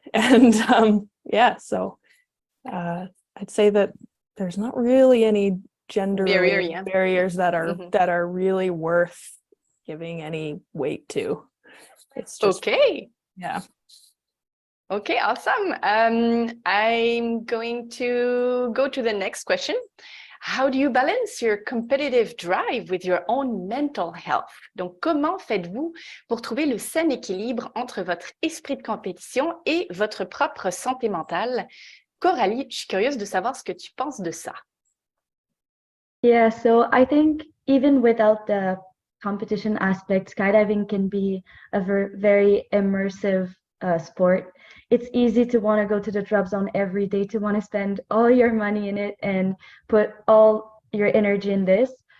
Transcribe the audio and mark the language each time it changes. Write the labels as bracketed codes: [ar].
[en] And yeah, so I'd say that there's not really any gender barriers that are really worth giving any weight to. It's just okay. Yeah. Okay, awesome. I'm going to go to the next question. How do you balance your competitive drive with your own mental health? [fr] Donc, comment faites-vous pour trouver le sain équilibre entre votre esprit de compétition et votre propre santé mentale? Coralie, je suis curieuse de savoir ce que tu penses de ça. [en] Yeah, so I think even without the competition aspect, skydiving can be a very immersive sport. it's easy to want to go to the drop zone every day, to want to spend all your money in it and put all your energy in this.